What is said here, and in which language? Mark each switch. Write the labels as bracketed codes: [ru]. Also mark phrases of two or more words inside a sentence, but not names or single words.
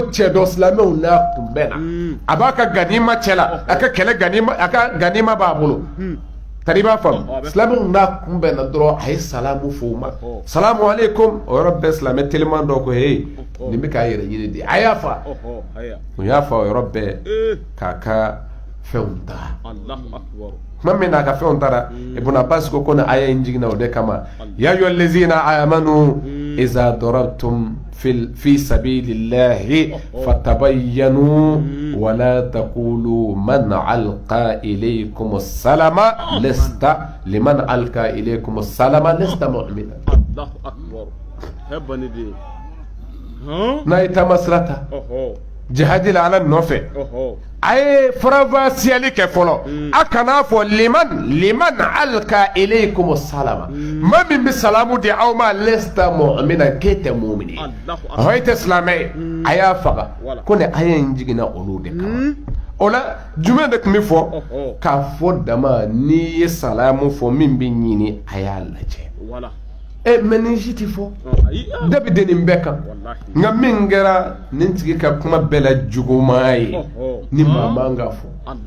[bm] cɛ dɔ silamɛw n'a kunbɛnna a b'a ka ganima cɛ la a ka kɛlɛ ganima b'a bolo tari b'a faamu silamɛw n'a kunbɛnna dɔrɔn a ye salamu fɔ u ma [ar] السلام عليكم [bm] o yɔrɔ bɛɛ silamɛ teliman dɔ ko hey nin bɛ k'a yɛrɛ ɲini de a y'a fa u y'a fa o yɔrɔ bɛɛ k'a ka fɛnw ta kuma min n'a ka fɛnw taara Ibn Abbas ko ni aya in jiginna o de kama [ar] يا أيها الذين آمنوا إذا ضربتم في سبيل الله فتبينوا ولا تقولوا من ألقى إليكم السلام لست لمن ألقى إليكم السلام لست مؤمنا الله أكبر [bm] habani de na ita masrata jihadi la ala nɔfɛ a ye faravasiyali kɛ fɔlɔ a kana fɔ [ar] لمن ألقى إليكم السلام [bm] ma min bɛ salamu di aw ma [ar] لست مؤمنا [bm] k'e tɛ mu'mini e tɛ silamɛ ye a y'a faga ko ni aya in jiginna olu de kama o la jumɛn de tun bɛ fɔ k'a fɔ dama n'i ye salamu fɔ min bɛ ɲini a y'a lajɛ mɛ nin si ti fɔ da bɛ nin bɛɛ kan nka min kɛra nin tigi ka kuma bɛɛ la juguman ye ni maa man ka fɔ